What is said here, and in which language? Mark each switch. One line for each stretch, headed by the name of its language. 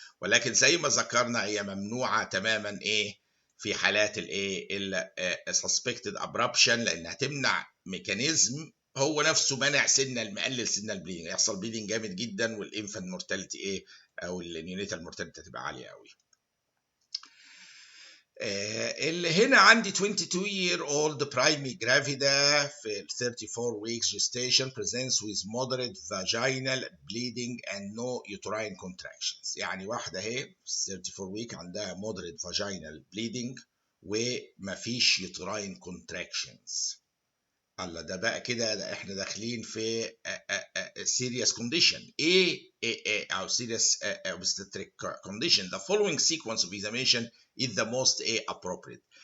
Arabic: ولكن زي ما ذكرنا هي ممنوعه تماما ايه في حالات الايه السسبكتد ابرابشن، لانها تمنع ميكانيزم هو نفسه منع مقلل سن البليدنج، يحصل بليدنج جامد جدا والانفانت مورتاليتي ايه او النيونيتال مورتاليتي تبقى عاليه قوي. اللي هنا عندي
English: 22 year old primary gravida في 34 weeks gestation presents with moderate vaginal bleeding and no uterine contractions.
Arabic: يعني واحدة اهي 34 week عندها
English: moderate vaginal bleeding
Arabic: ومفيش uterine contractions. الله، ده بقى كده ده احنا داخلين في serious condition ايه او
English: serious obstetric condition. The following sequence of examination is the most appropriate.